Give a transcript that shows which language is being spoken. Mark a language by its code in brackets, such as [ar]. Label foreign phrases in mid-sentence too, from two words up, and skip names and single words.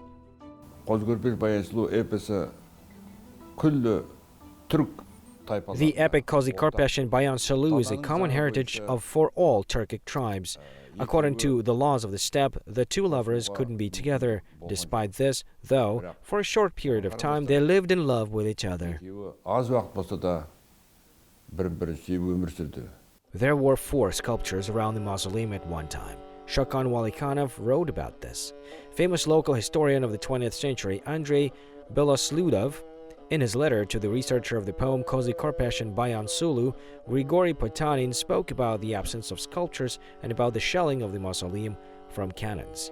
[kk] Kozy-Korpesh Bayan Sulu episi küllü Türk tayfaları. [en] The epic Kozy-Korpesh and Bayan Sulu is a common heritage for all Turkic tribes. According to the laws of the steppe, the two lovers couldn't be together. Despite this, though, for a short period of time, they lived in love with each other. [kk] Az uақыт болса да бірін-бірін сүйіп өмір сүрді. [en] There were 4 sculptures around the mausoleum at one time. Shokan Walikhanov wrote about this. Famous local historian of the 20th century, Andrei Belosludov, in his letter to the researcher of the poem Kozy-Korpesh and Bayan Sulu, Grigory Potanin spoke about the absence of sculptures and about the shelling of the mausoleum from cannons.